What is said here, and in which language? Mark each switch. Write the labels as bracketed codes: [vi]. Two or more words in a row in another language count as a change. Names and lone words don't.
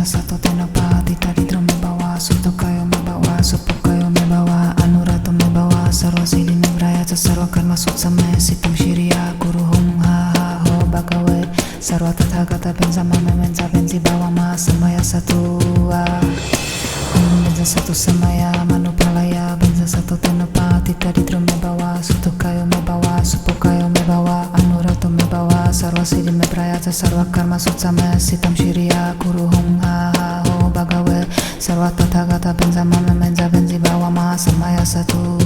[sa] satu tenapati taridro me bawa sutto kayo me bawa supo kayo me bawa anurato me bawa sarva siddhi me braya sarva karma sutsame sitam shiriya guru hum ha ha ho bhagave sarva tathagata benza mame benza benzi bawa ma samaya satu benza satu samaya manupalaya benza satu tenapati taridro me bawa sutto kayo me bawa supo kayo me bawa anurato me bawa sarva siddhi me prayatsa sarva karma sutsame sitam shiriya guru hum ha ha ho bhagave sarva tathagata benza mame benza benzi bawa ma samaya satu